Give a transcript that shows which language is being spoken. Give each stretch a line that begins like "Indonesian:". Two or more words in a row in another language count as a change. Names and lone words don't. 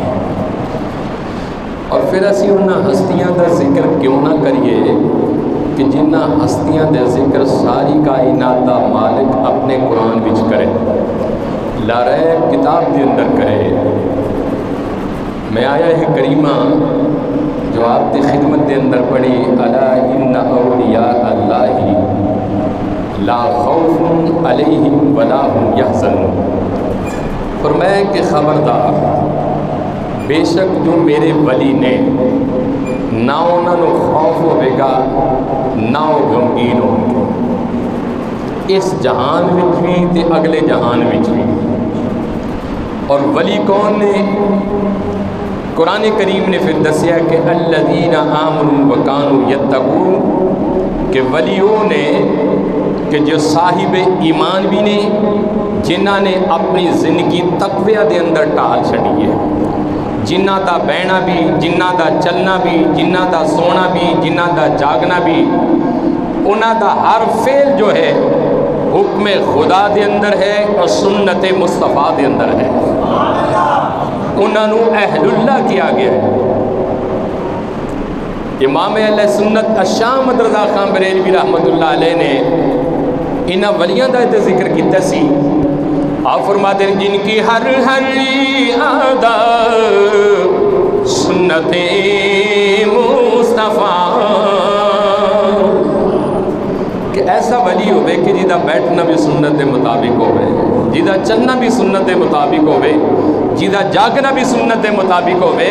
Urdu: اور پھر اسی انہاں ہستیاں کا ذکر کیوں نہ کریے کہ جنہ ہستیاں کا ذکر ساری کائنات کا مالک اپنے قرآن وچ کرے، لاریب کتاب کے اندر کرے۔ میں آیا ہے کریمہ جو آپ کی خدمت کے اندر پڑھی،
Arabic: الا ان اولیاء اللہ لا خوف علیہم ولا هم یحزنون،
Urdu: فرمایا کہ خبردار، بے شک جو میرے ولی نے نہ انہوں خوف ہوئے گا نہ وہ غمگین ہوں گے، اس جہان میں بھی تے اگلے جہان میں بھی۔
Punjabi: اور ولی کون نے؟ قرآن کریم نے پھر دسیا کہ
Arabic: الذین آمنوا وکانوا یتقون،
Punjabi: کہ ولیوں نے کہ جو صاحب ایمان بھی نے، جنہ نے اپنی زندگی تقوی دے اندر ٹال چھڑی ہے، جنہ دا بہنا بھی، جنہ دا چلنا بھی، جنہ دا سونا بھی، جنہ دا جاگنا بھی، انہ دا ہر فعل جو ہے حکم خدا دے اندر ہے اور سنت مصطفیٰ دے اندر ہے، انہوں اہل اللہ کیا گیا ہے۔ امام اہل سنت شاہ احمد رضا خان بریلوی رحمۃ اللہ علیہ نے انہاں ولیاں دا ذکر کیتا سی۔
Urdu: آپ فرماتے ہیں جن کی ہر ہر آدھا سنت مصطفیٰ،
Punjabi: کہ ایسا ولی ہوئے کہ جیدہ بیٹھنا بھی سنت مطابق ہوئے، جیدہ چلنا بھی سنت مطابق ہوئے، جیدہ جاگنا بھی سنت مطابق ہوئے۔